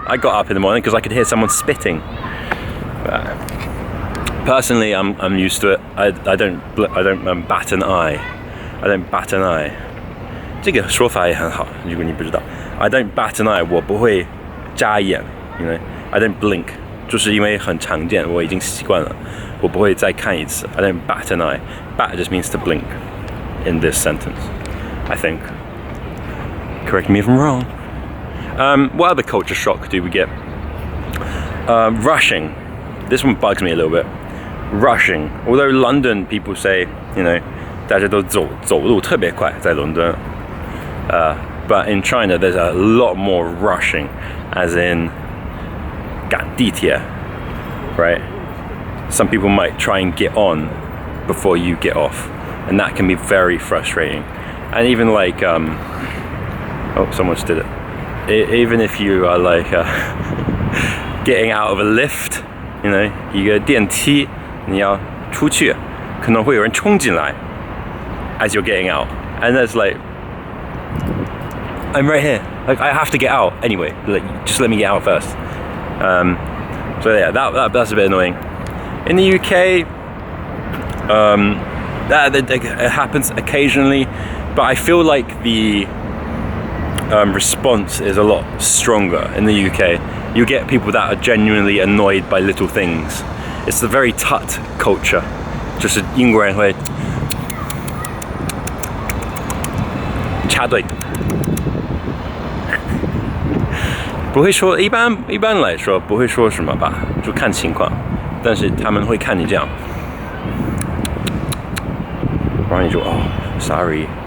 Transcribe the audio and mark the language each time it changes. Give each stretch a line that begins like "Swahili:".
English: I got up in the morning because I could hear someone spitting. Personally, I'm used to it. I don't bat an eye. I don't bat an eye.
Chinese: 这个说法也很好，如果你不知道
English: I don't bat an eye.
Chinese: 我不会眨眼
English: I don't blink.
Chinese: 就是因为很常见，我已经习惯了，我不会再看一次
English: I don't bat an eye. Bat just means to blink in this sentence, I think. Correct me if I'm wrong. What other culture shock do we get? Rushing. This one bugs me a little bit. Rushing. Although London people say,
Chinese: 大家都走路特别快在伦敦.
English: But in China there's a lot more rushing, as in
Chinese: 赶地铁,
English: right? Some people might try and get on before you get off, and that can be very frustrating. And even like someone just did it. Even if you are like getting out of a lift, you know,
Chinese: 一个电梯，你要出去，可能会有人冲进来
English: as you're getting out, and there's like, I'm right here, like I have to get out anyway, like just let me get out first. So yeah, that's a bit annoying. In the UK, that it happens occasionally, but I feel like the response is a lot stronger in the UK. You get people that are genuinely annoyed by little things. It's the very tut culture.
Chinese: 就是英国人会插队，不会说一般来说不会说什么吧，就看情况。但是他们会看你这样，然后你就哦 ，
English: sorry.